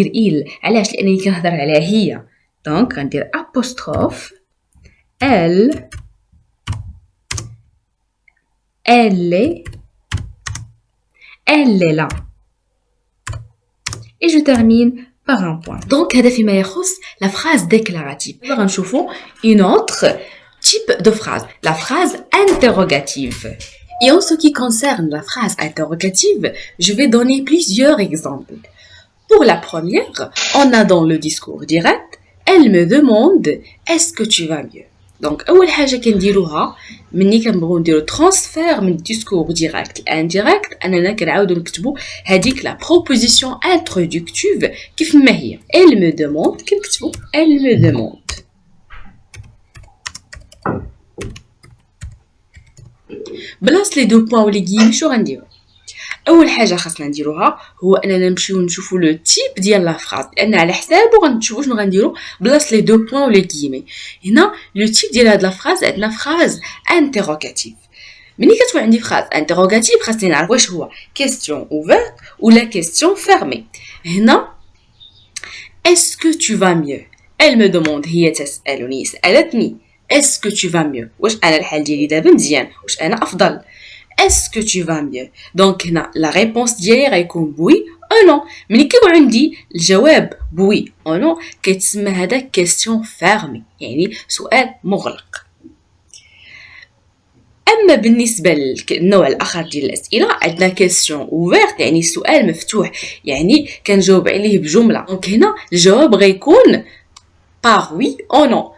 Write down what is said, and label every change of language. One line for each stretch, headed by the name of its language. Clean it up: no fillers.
French: il
Arabic: علاش لانني كنهضر عليها هي دونك غندير
French: apostrophe elle est là et je termine par un point. donc
Arabic: هذا فيما يخص
French: la phrase déclarative.
Arabic: غنشوفوا
French: une autre type de phrase la phrase interrogative. Et en ce qui concerne la phrase interrogative, je vais donner plusieurs exemples. Pour la première, on a dans le discours direct, elle me demande est-ce que tu vas mieux.
Arabic: Donc, أول حاجة كنديروها مني كنبغيو نديرو ترانسفير من الديسكور ديريكت لانديريكت اننا كنعاودو نكتبو هذيك لا بروبوزيسيون انترودكتيف كيف ما هي
French: elle me demande
Arabic: كنكتبو elle me demande. بلاص لي دو بوين ولي غيمي شو غنديرو اول حاجه خاصنا نديروها هو اننا نمشيو نشوفوا لو تيب ديال لا فراز لان على حسابو غنشوفوا شنو غنديرو بلاص لي دو بوين ولي غيمي. هنا لو تيب ديال هاد لا فراز عندنا فراز انتروغاتيف. ملي كتكون عندي فراز انتروغاتيف خاصني نعرف واش هو كيستيون اوفيرت ولا كيستيون فيرمي.
French: هنا est-ce que tu vas mieux elle me demande
Arabic: هي تسالني سالتني
French: est-ce que tu vas mieux
Arabic: واش انا الحال ديالي دابا مزيان واش انا افضل
French: est-ce que tu vas mieux donc هنا la réponse
Arabic: ديالي غيكون
French: oui ou non.
Arabic: ملي كيكون عندي الجواب
French: oui ou non
Arabic: كيتسمى هذا question fermée يعني سؤال مغلق. اما بالنسبه للنوع الاخر ديال الاسئله عندنا question ouverte يعني سؤال مفتوح يعني كنجاوب عليه بجمله دونك هنا الجواب غيكون
French: par oui ou non.